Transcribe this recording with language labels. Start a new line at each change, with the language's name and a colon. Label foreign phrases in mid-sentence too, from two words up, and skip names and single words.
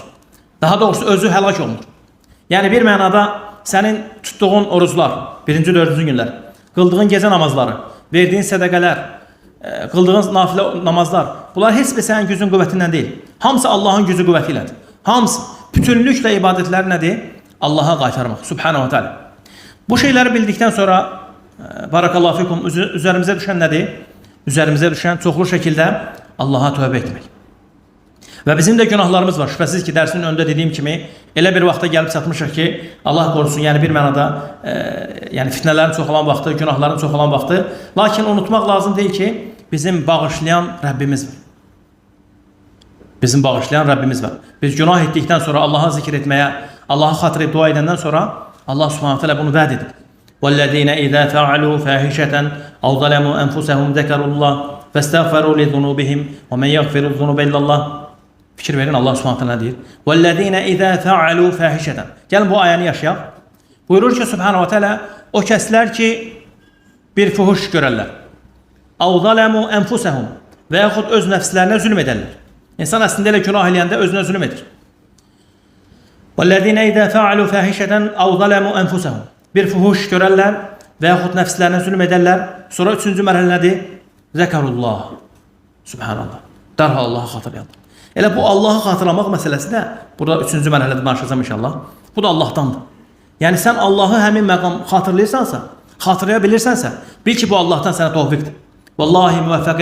Azerbaijani: Daha doğrusu özü həlak olunur. Yəni bir mənada sənin tutduğun oruclar, birinci, dördüncü günlər, qıldığın gecə namazları, verdiyin sədəqələr, qıldığın nafilə namazlar, bunlar heç bir sənin gücün qüvvətindən deyil. Hamısı Allahın gücü qüvvəti ilədir. Hamısı, bütünlüklə ibadətlər nədir? Allaha qaytarmaq,
Arabic: سبحانه وتعالى.
Azerbaijani: Bu şeyləri bildikdən sonra,
Arabic: بارك الله فيكم,
Azerbaijani: üzərimizə düşən nədir? Üzərimizə düşən çoxlu şəkildə Allaha tövbə etmək. Və bizim də günahlarımız var. Şübhəsiz ki, dərsin önündə dediyim kimi, elə bir vaxta gəlib çatmışıq ki, Allah qorusun, yəni bir mənada yəni fitnələrin çox olan vaxtı, günahların çox olan vaxtı. Lakin unutmaq lazım deyil ki, bizim bağışlayan Rəbbimiz var. Bizim bağışlayan Rəbbimiz var. Biz günah etdikdən sonra Allaha zikr etməyə, Allaha xatır edib dua edəndən sonra Allah
Arabic: سبحانه تعالى
Azerbaijani: bunu vəd edib.
Arabic: وَالَّذِينَ إِذَا فَعَلُوا فَاحِشَةً أَوْ ظَلَمُوا أَنفُسَهُمْ ذَكَرُوا اللَّهَ فَاسْتَغْفَرُوا لِذُنُوبِهِمْ وَمَنْ يَغْفِرُ الذُّنُوبَ إِلَّا اللَّهُ.
Azerbaijani: Fikir verin, Allah
Arabic: سبحانه تعالى
Azerbaijani: deyir.
Arabic: وَالَّذِينَ إِذَا فَعَلُوا فَاحِشَةً.
Azerbaijani: Gəlin bu ayəni yaşayaq. Buyurur ki
Arabic: سبحانه تعالى,
Azerbaijani: o kəslər ki bir fuhuş görərlər.
Arabic: أَوْ ظَلَمُوا أَنفُسَهُمْ
Azerbaijani: və yaxud öz nəfslərinə zülm edərlər. İnsan əslində elə günah eləyəndə özünə zülm edir.
Arabic: وَالَّذِينَ إِذَا فَعَلُوا فَاحِشَةً أَوْ ظَلَمُوا أَنفُسَهُمْ.
Azerbaijani: Bir fuhuş görərlər və yaxud nəfslərinə zülm edərlər. Sonra üçüncü mərhələ nədir?
Arabic: ذكروا الله. سبحان الله.
Azerbaijani: Dərhal Allahı xatırlayalım. Elə bu Allahı xatırlamaq məsələsi də burada üçüncü mərhələdə danışacağım inşallah. Bu da Allahdandır. Yəni sən Allahı həmin məqam xatırlayırsansa, xatırlaya bilirsənsə, bil ki bu Allahdan sənə tövfiqdir.